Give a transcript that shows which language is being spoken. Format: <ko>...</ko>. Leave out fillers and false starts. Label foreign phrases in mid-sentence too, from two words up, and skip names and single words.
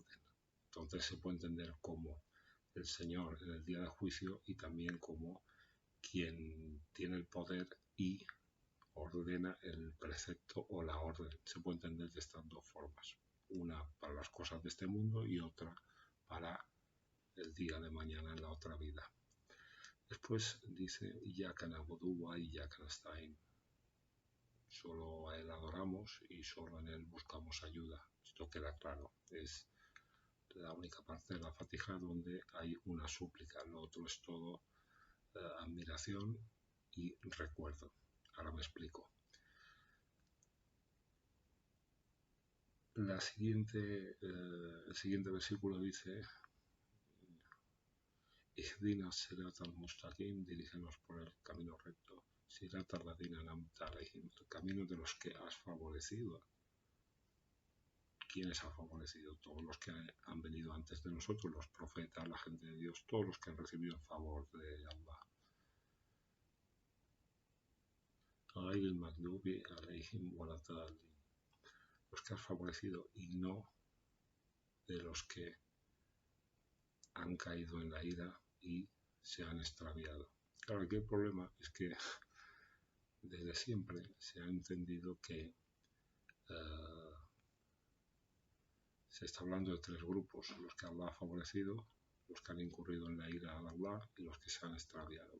<es>Entonces se puede entender como el Señor en el día del juicio y también como quien tiene el poder y ordena el precepto o la orden. Se puede entender de estas dos formas. Una para las cosas de este mundo y otra para el día de mañana en la otra vida. Después dice</es> <ar>إياك نعبد وإياك نستعين.</ar> <es>Solo a Él adoramos y solo en Él buscamos ayuda. Esto queda claro. Es la única parte de la Fatiha donde hay una súplica. Lo otro es todo admiración y recuerdo. Ahora me explico. El siguiente versículo dice</es> <ar>اهدنا صراط المستقيم,</ar> <es>dirígenos por el camino recto.</es> <ar>صراط الذين أنعمت عليهم,</ar> <es>el camino de los que has favorecido. ¿Quiénes ha favorecido? Todos los que han venido antes de nosotros, los profetas, la gente de Dios, todos los que han recibido el favor de Allah.</es> <ar>غير المغضوب عليهم ولا الضالين,</ar> <es>los que has favorecido y no de los que han caído en la ira y se han extraviado. Claro, aquí el problema es que desde siempre se ha entendido que se está hablando de tres grupos, los que Allah ha favorecido, los que han incurrido en la ira de Allah y los que se han extraviado.</es>